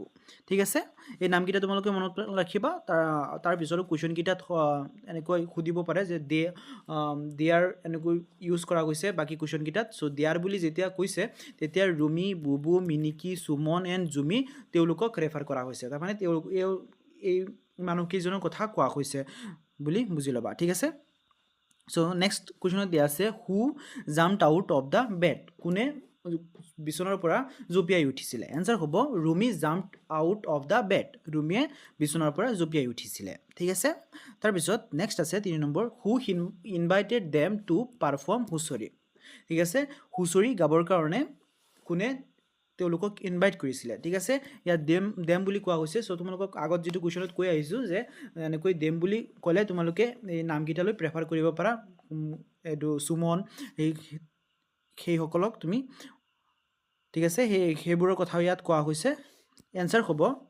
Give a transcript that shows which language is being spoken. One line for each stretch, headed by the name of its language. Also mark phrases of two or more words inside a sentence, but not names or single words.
Assamese: ঠিক আছে, এই নামকেইটা তোমালোকে মনত ৰাখিবা। তাৰ পিছতো কুৱেশ্যনকেইটাত এনেকৈ সুধিব পাৰে যে দেয়াৰ এনেকৈ ইউজ কৰা গৈছে বাকী কুৱেশ্যনকেইটাত।
English: so there
Assamese: বুলি যেতিয়া কৈছে তেতিয়া ৰুমি, বুবু, মিনিকি, সুমন এণ্ড জুমি তেওঁলোকক ৰেফাৰ কৰা হৈছে। তাৰমানে এই মানুহকেইজনৰ কথা কোৱা হৈছে বুলি বুজি ল'বা। ঠিক আছে,
English: so next
Assamese: কুৱেশ্যনত দিয়া আছে,
English: who jumped out of the bed.
Assamese: কোনে বিচনাৰ পৰা জঁপিয়াই উঠিছিলে?
English: answer হ'ব Rumi jumped out of the bed।
Assamese: ৰুমিয়ে বিচনাৰ পৰা জঁপিয়াই উঠিছিলে। ঠিক আছে, তাৰপিছত নেক্সট আছে 3 নম্বৰ,
English: who invited them to perform Husori.
Assamese: ঠিক আছে, হুঁচৰি গাবৰ কাৰণে কোনে তেওঁলোকক ইনভাইট কৰিছিলে ঠিক আছে ইয়াত দেম বুলি কোৱা হৈছে চ' তোমালোকক আগত যিটো কুৱেশ্যনত কৈ আহিছোঁ যে এনেকৈ দেম বুলি ক'লে তোমালোকে এই নামকেইটালৈ প্ৰেফাৰ কৰিব পাৰা এইটো সুমন সেইসকলক তুমি ঠিক আছে সেইবোৰৰ কথা ইয়াত কোৱা হৈছে এনচাৰ হ'ব